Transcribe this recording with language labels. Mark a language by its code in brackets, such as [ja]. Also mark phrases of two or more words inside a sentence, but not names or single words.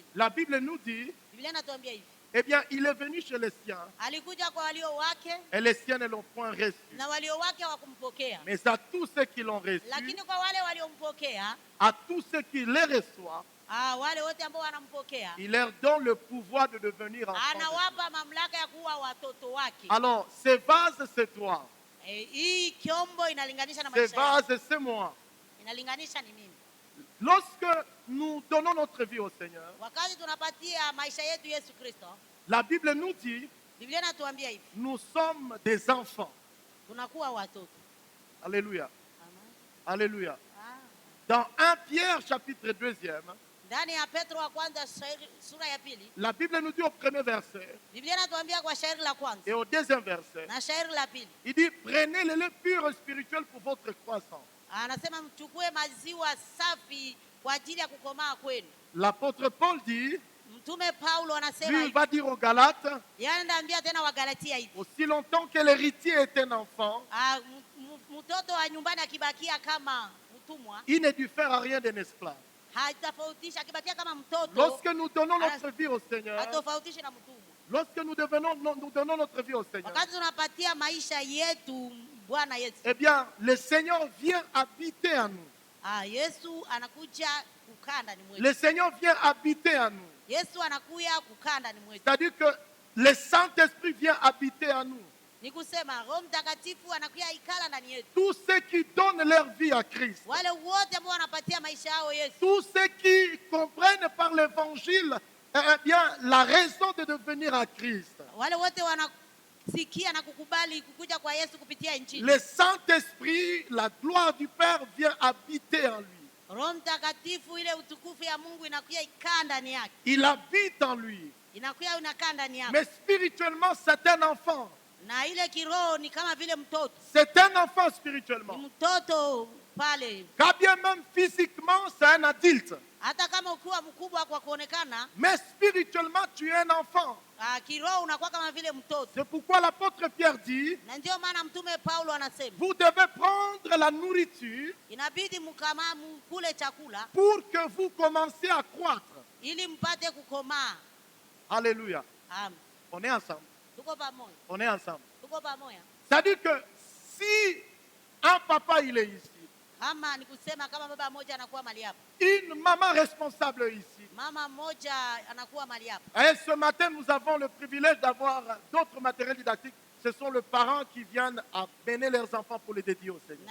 [fr] la Bible nous dit, [sw] Biblia inatuambia hivi, [fr] eh bien, il est venu chez les siens [sw] alikuja kwa walio wake [fr] et les siens ne l'ont point reçu. [sw] na walio wake hawakumpokea, [fr] Mais à tous ceux qui l'ont reçu, [sw] lakini kwa wale waliompokea, [fr] à tous ceux qui les reçoivent, [sw] wale wote ambao wanampokea, [fr] il leur donne le pouvoir de devenir enfants de Dieu. [sw] anawapa mamlaka ya kuwa watoto wake. [fr] Alors, ces vases, c'est toi. [sw] Hii kiombo inalinganisha na [fr] Ces [sw] maisha yangu, [fr] vases, c'est moi. [sw] inalinganisha ni mimi. [fr] Lorsque nous donnons notre vie au Seigneur, [sw] Wakati tunapatia maisha yetu Yesu Kristo, [fr] la Bible nous dit, [sw] Biblia inatuambia hivi, [fr] nous sommes des enfants. [sw] tunakuwa watoto. [fr] Alléluia. [sw] Amen. [fr] Alléluia. Ah. Dans 1 Pierre chapitre 2, [sw] Ndani ya Petro wa kwanza sura ya 2, [fr] la Bible nous dit au premier verset [sw] Biblia inatuambia kwa shairi la kwanza [fr] et au deuxième verset, [sw] na shairi la 2, [fr] il dit, prenez le lait pur et spirituel pour votre croissance. [sw] anasema mchukue maziwa safi kwa ajili ya kukomaa kwenu. [fr] L'apôtre Paul dit, [sw] Mtume Paulo anasema [fr] lui, il [sw] hivi, [fr] va dire aux Galates, [sw] yeye anaambia tena Wagalatia hivi, [fr] aussi longtemps que l'héritier est un enfant, [sw] mtoto wa nyumbani akibakia kama mtumwa [fr] il ne diffère à rien d'un esclave. [sw] hatofautisha, akibakia kama mtoto [fr] Lorsque nous donnons notre vie au Seigneur, [sw] hatofautishe na mtumwa. [fr] lorsque nous donnons notre vie au Seigneur, [sw] Wakati tunapatia maisha yetu Bwana Yesu, [fr] eh bien, le Seigneur vient habiter en nous. [sw] Yesu anakuja kukaa ndani mwetu. [fr] Le Seigneur vient habiter en nous. [sw] Yesu anakuja kukaa ndani mwetu. [fr] C'est-à-dire que le Saint-Esprit vient habiter en nous. [sw] Ni kusema Roho Mtakatifu anakuja ikala ndani yetu. [fr] Tous ceux qui donnent leur vie à Christ, [sw] Wale wote ambao wanapatia maisha yao Yesu, [fr] tous ceux qui comprennent par l'évangile, eh bien, la raison de devenir à Christ. [sw] wale wote wanasikia na kukubali kukuja kwa Yesu kupitia Injili. [fr] Le Saint-Esprit, la gloire du Père vient habiter en lui. [sw] Roho Mtakatifu, ile utukufu ya Mungu inakuja ikaa ndani yake. [fr] Il habite en lui. [sw] Inakuja unakaa ndani yako. [fr] Mais spirituellement, c'est un enfant. [sw] Na ile kiroho ni kama vile mtoto. [fr] C'est un enfant [sw] Ni [fr] spirituellement. [sw] mtoto pale. [fr] Quand bien même physiquement, c'est un adulte. [sw] Hata kama ukiwa mkubwa kwa kuonekana, [fr] Mais spirituellement, tu es un enfant. [sw] kiroho unakuwa kama vile mtoto. [fr] C'est pourquoi l'apôtre Pierre dit, [sw] Na ndio maana mtume Paulo anasema, [fr] vous devez prendre la nourriture [sw] inabidi mkule chakula [fr] pour que vous commenciez à croître. [sw] ili mpate kukomaa. [fr] Alléluia. [sw] Amen. [fr] On est ensemble. [sw] Tuko pamoja. [fr] On est ensemble. [sw] Tuko pamoja. [fr] C'est-à-dire que si un papa il est ici, [sw] Kama ni kusema kama baba mmoja anakuwa mali hapa, [fr] une maman responsable ici, [sw] mama mmoja anakuwa mali hapa. [fr] et ce matin nous avons le privilège d'avoir d'autres matériels didactiques. Ce sont les parents qui viennent amener leurs enfants pour les dédier au Seigneur.